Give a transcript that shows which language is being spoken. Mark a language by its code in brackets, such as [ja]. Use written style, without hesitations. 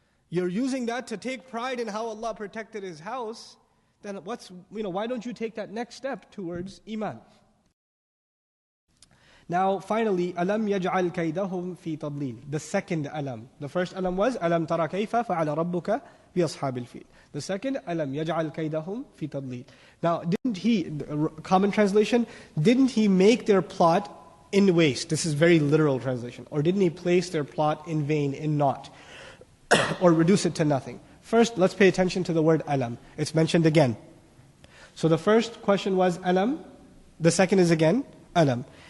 [en] You're using that to take pride in how Allah protected His house. Then why don't you take that next step towards Iman? Now finally, [ar] alam yaj'al kaydahum fi tadlil. [en] The second alam. The first alam was [ar] alam tara kayfa fa'ala rabbuka بِأَصْحَابِ الْفِيلِ. [en] The second, [ar] أَلَمْ يَجْعَلْ كَيْدَهُمْ فِي تَضْلِيلٍ. [en] Now, didn't he, common translation, didn't he make their plot in waste? This is very literal translation. Or didn't he place their plot in vain, in naught? Or reduce it to nothing? First, let's pay attention to the word alam. It's mentioned again. So the first question was alam. The second is again alam.